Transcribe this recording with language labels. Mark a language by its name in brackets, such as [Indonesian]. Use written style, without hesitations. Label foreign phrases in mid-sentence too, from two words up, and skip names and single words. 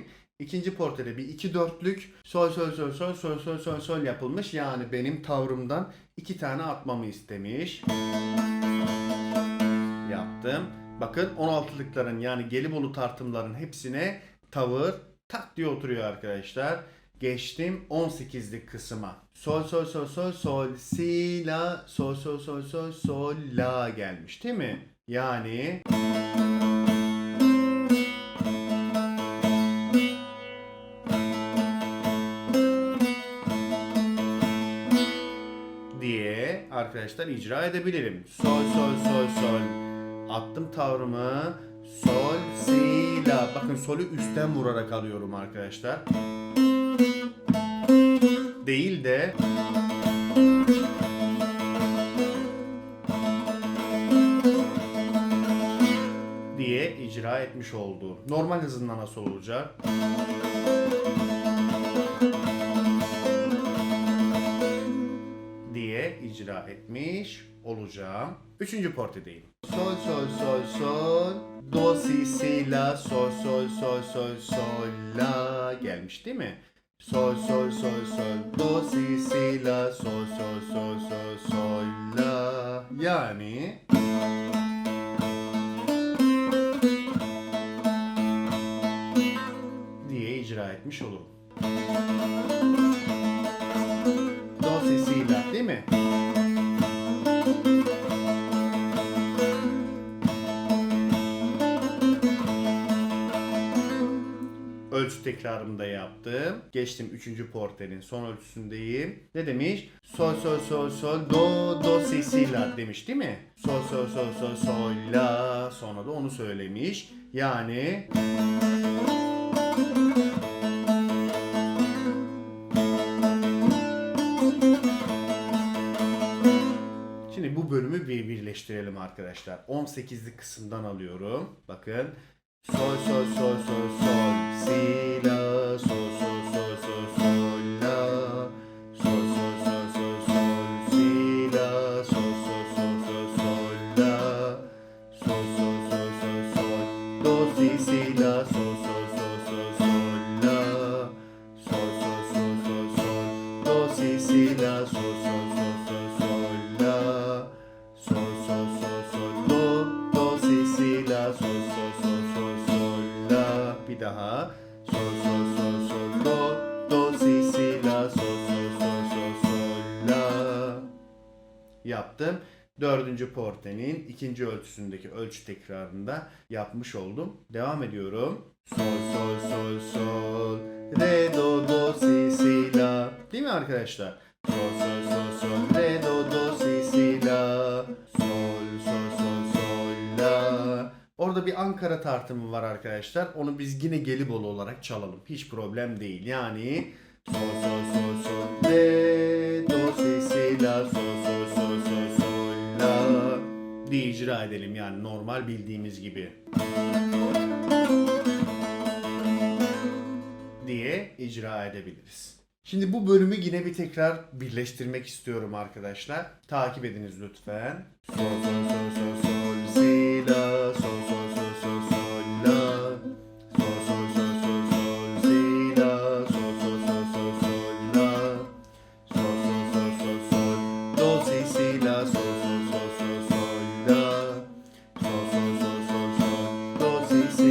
[Turkish] İkinci portede bir 2-4'lük sol sol sol sol sol sol sol sol yapılmış. Yani benim tavrımdan 2 tane atmamı istemiş. Yaptım. Bakın 16'lıkların yani Gelibolu tartımların hepsine tavır tak diye oturuyor arkadaşlar. Geçtim 18'lik kısma. Sol sol sol sol sol si la sol sol sol sol sol la gelmiş değil mi? Yani diye arkadaşlar icra edebilirim. Sol sol sol sol. Attım tavrımı. Sol si la. Bakın solü üstten vurarak alıyorum arkadaşlar. Değil de diye icra icra etmiş oldu. Normal hızında nasıl olacak? Diye icra etmiş olacağım. Üçüncü portedeyim. Sol sol sol sol do si si la sol sol sol sol sol la gelmiş değil mi? Sol sol sol sol do si si la sol sol sol sol sol la yani diye icra etmiş olurum. Do si si la değil mi? Ölçü tekrarımı da yaptım. Geçtim 3. portenin son ölçüsündeyim. Ne demiş? Sol sol sol sol do do si si la demiş değil mi? Sol sol sol sol sol la sonra da onu söylemiş. Yani şimdi bu bölümü birleştirelim arkadaşlar. 18'lik kısımdan alıyorum. Bakın. Sol sol sol sol sol si la sol sol sol sol sol la sol sol sol sol sol si la sol sol sol sol sol la sol sol sol sol sol do si si la sol sol sol sol sol la sol sol sol sol sol do si si la sol sol sol sol sol la sol sol sol sol do si si la sol sol sol sol sol la bir daha sol sol sol sol do si si la sol sol sol sol sol la yaptım. 4. portenin ikinci ölçüsündeki ölçü tekrarında yapmış oldum. Devam ediyorum. Sol sol sol sol re do si si la değil mi arkadaşlar? Sol sol sol sol re do si si la sol sol sol sol la. Orada bir Ankara tartımı var arkadaşlar. Onu biz yine Gelibolu olarak çalalım. Hiç problem değil. Yani sol sol sol sol re do si si la sol sol sol sol sol la diye icra edelim. Yani normal bildiğimiz gibi. Diye icra edebiliriz. Şimdi bu bölümü yine bir tekrar birleştirmek istiyorum arkadaşlar. Takip ediniz lütfen. Sol sol sol sol sol si la sol sol sol sol sol la sol sol sol sol sol si la sol sol sol sol sol la sol sol sol sol sol do si si la sol sol sol sol sol la sol sol sol sol sol do si si